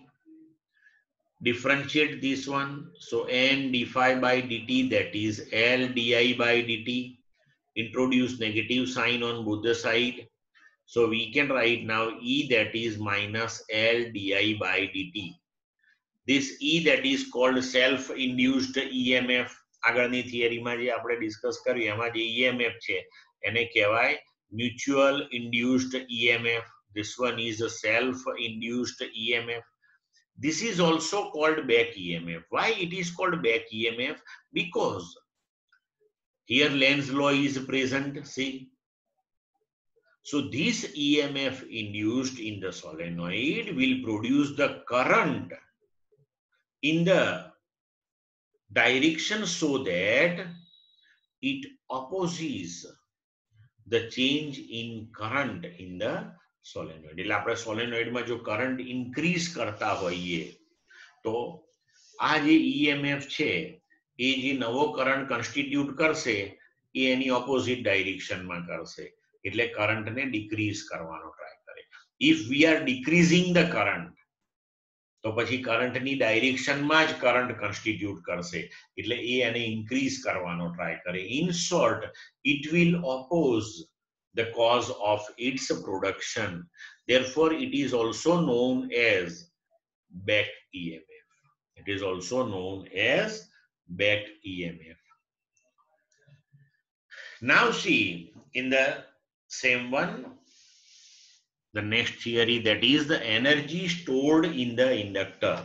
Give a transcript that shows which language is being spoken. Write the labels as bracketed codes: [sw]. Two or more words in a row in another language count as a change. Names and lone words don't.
[en] Differentiate this one. So N d phi by dt, that is L di by dt. Introduce negative sign on both the side. So we can write now E, that is minus L di by dt. This E, that is called self-induced EMF. [gu] આગળની થિયરીમાં જે આપણે ડિસ્કસ કર્યું એમાં જે EMF છે એને કહેવાય [en] mutual induced EMF. This one is a self-induced EMF. This is also called back EMF. Why it is called back EMF? Because here Lenz's law is present, see. So this EMF induced in the solenoid will produce the current in the direction so that it opposes the change in current in the solenoid. [gu] એટલે આપણે સોલેનોઇડમાં જો [en] current increase [gu] કરતા હોઈએ તો આ જે EMF છે એ જે નવો [en] current constitute [gu] કરશે એ એની [en] opposite directionમાં [gu] કરશે એટલે કરંટને ડિક્રીઝ કરવાનો ટ્રાય કરે. [en] If we are decreasing the current, [gu] તો પછી કરંટની ડાયરેક્શનમાં જ [en] current constitute [gu] કરશે એટલે એ એને ઇન્ક્રીઝ કરવાનો ટ્રાય કરે. [en] In short, it will oppose the cause of its production. Therefore, it is also known as back EMF. It is also known as back EMF. Now see, in the same one, the next theory, that is the energy stored in the inductor.